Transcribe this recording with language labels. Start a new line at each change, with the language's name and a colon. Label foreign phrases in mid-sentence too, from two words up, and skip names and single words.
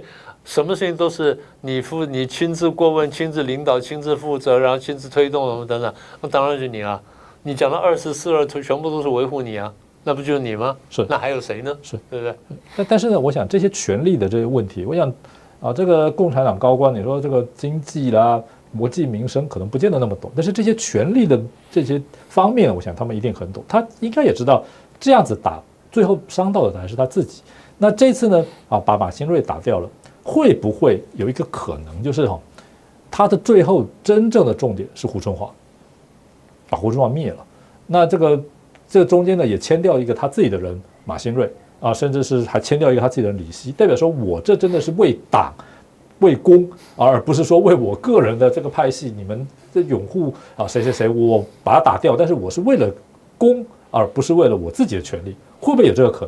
Chinese: 什麼事情都是你親自過問、親自領導、親自負責，然後親自推動什麼等等，那當然是你啊！你講的24/2全部都是維護你啊，那不就是你嗎？是，那還有誰呢？是，對不對？但是呢，我想這些權力的這些問題，我想啊，這個共產黨高官，你說這個經濟啦、國計民生可能不見得那麼懂，但是這些權力的這些方面，我想他們一定很懂，他應該也知道這樣子打，最後傷到的還是他自己。那這次呢，啊，把馬興瑞打掉了。會不會有一個可能，就是他的最後真正的重點是胡春華，把胡春華滅了。那這個中間呢，也簽掉一個他自己的人馬興瑞啊，甚至是還簽掉一個他自己的人李希，代表說我這真的是為黨為公，而不是說為我個人的這個派系，你們這擁護啊誰，我把他打掉，但是我是為了公，而不是為了我自己的權利，會不會有這個可能？